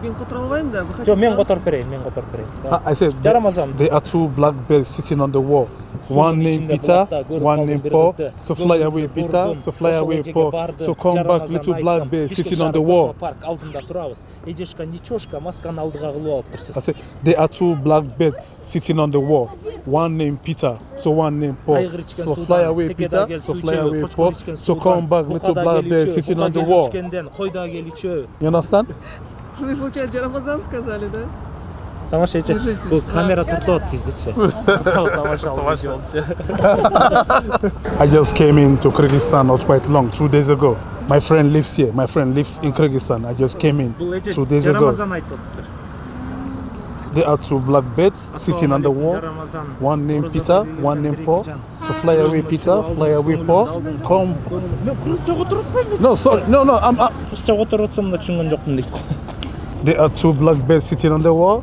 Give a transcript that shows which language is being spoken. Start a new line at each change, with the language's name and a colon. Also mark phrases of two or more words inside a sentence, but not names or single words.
Kyrgyz: мен котора албайм да. Жок, мен которуп берейин.
English: I said
Kyrgyz: Жарамазан.
English: there are two black birds sitting on the wall. One named Peter, one named Paul. So fly away, Peter. So fly away, Paul. So come back, little black bird sitting on the wall.
Kyrgyz: Парк алдында турабыз. Эжешка ничошка масканы алдыга кылып алыптыр.
English: I said there are two black birds sitting on the wall. One named Peter, so one named Paul. So fly away, Peter. So fly away, Paul. So come back, little black bird sitting on the wall.
Kyrgyz: Койда келичөө.
English: You understand?
Russian: Вы, получается, Рамазан сказали, да?
Kyrgyz: Тамаша эче. Бул камера туртот сиздичи. Тамаша болчу.
English: I just came into Kyrgyzstan not quite long, 2 days ago. My friend lives here. My friend lives in Kyrgyzstan. I just came in 2 days ago.
Kyrgyz: Жарамазан айтыптыр.
English: There are two black birds sitting on the wall. One named Peter, one named Paul. So fly away, Peter. Fly away, Paul. Come. No, sorry. No. There are two black birds sitting on the wall.